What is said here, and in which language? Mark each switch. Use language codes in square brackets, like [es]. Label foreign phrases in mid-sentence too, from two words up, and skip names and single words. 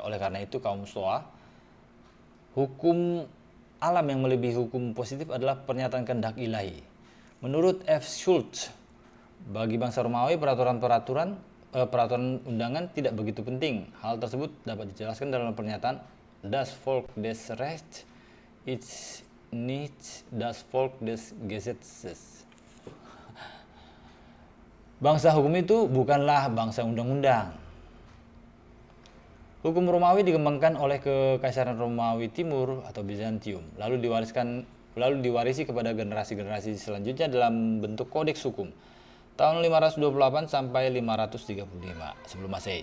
[id] Oleh karena itu, kaum Stoa, hukum alam yang melebihi hukum positif adalah pernyataan kehendak ilahi. Menurut F. Schultz, bagi bangsa Romawi peraturan undangan tidak begitu penting. Hal tersebut dapat dijelaskan dalam pernyataan [de] Das Volk des Rechts ist nicht das Volk des Gesetzes. [id] Bangsa hukum itu bukanlah bangsa undang-undang. Hukum Romawi dikembangkan oleh Kekaisaran Romawi Timur atau Bizantium, lalu diwarisi kepada generasi-generasi selanjutnya dalam bentuk kodeks hukum tahun 528 sampai 535 sebelum Masehi.